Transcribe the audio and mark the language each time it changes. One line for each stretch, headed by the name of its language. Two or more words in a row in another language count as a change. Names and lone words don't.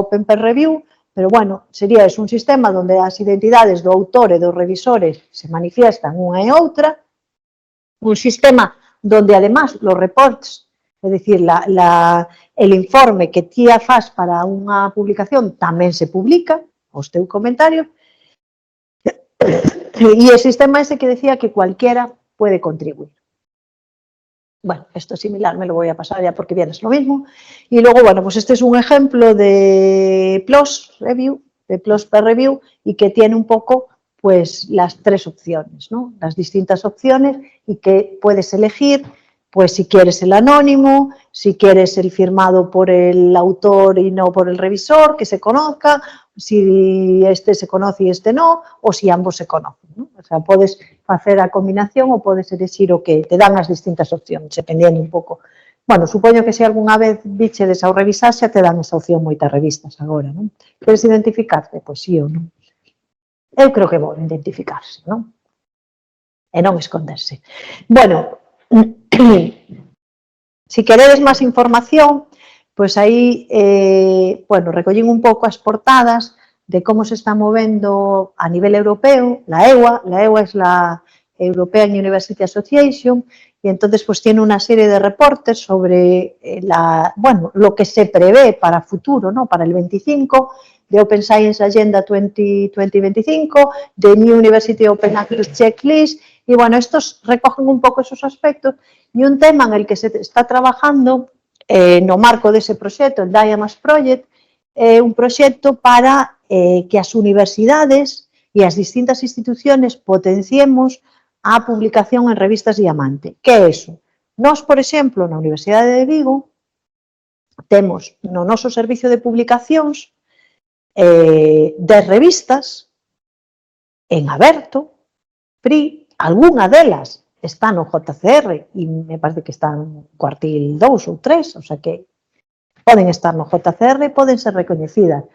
English: Open Peer Review,
Galician: pero, bueno, sería eso, un sistema onde as identidades do autor e dos revisores se manifiestan unha e outra,
Spanish: un sistema donde, además, los reports,
Galician: é dicir,
Spanish: el informe que
Galician: ti faz para unha publicación tamén se publica, os teus comentarios, e el
Spanish: sistema ese que decía que cualquiera puede contribuir. Bueno, esto es similar, me lo voy a pasar ya porque viene es lo mismo. Y luego, bueno, pues este es un ejemplo de
English: PLOS Review,
Spanish: de
English: PLOS Peer Review,
Spanish: y que tiene un poco, pues, las tres opciones, ¿no? Las distintas opciones y que puedes elegir, pues, si quieres el anónimo, si quieres el firmado por el autor y no por el revisor, que se conozca, si este se conoce y este no, o si ambos se conocen, ¿no?
Galician: O sea, podes facer a combinación ou podes elegir o que te dan as distintas opcións, dependendo un pouco. Bueno, supoño que se algunha vez bichedes ao revisar, xa te dan esa opción moitas revistas agora, non? Queres identificarte? Pois sí ou non. Eu creo que vou identificarse, non? E non esconderse. Bueno, si queredes máis información, pois aí, bueno, recollín un pouco as portadas de cómo se está movendo a nivel europeo,
Spanish: la EUA es la
English: European University Association,
Spanish: y entonces pues tiene una serie de reportes sobre bueno, lo que se prevé para futuro, ¿no? Para el 25, de
English: Open Science Agenda
Spanish: 2025, de
English: New University Open Access Checklist,
Spanish: y bueno, estos recogen un poco esos aspectos, y un tema en el que se está trabajando
Galician: no marco dese proxecto,
Spanish: el
English: Diamas Project,
Galician: un proxecto para que as universidades e as distintas instituciones potenciemos a publicación en revistas Diamante. Que é iso? Nós, por exemplo, na Universidade de Vigo, temos no noso servicio de publicacións 10 revistas en aberto, free, algunha delas está no JCR e me parece que está no cuartil 2 ou 3,
Spanish: o sea
Galician: que poden estar no JCR e poden ser recoñecidas.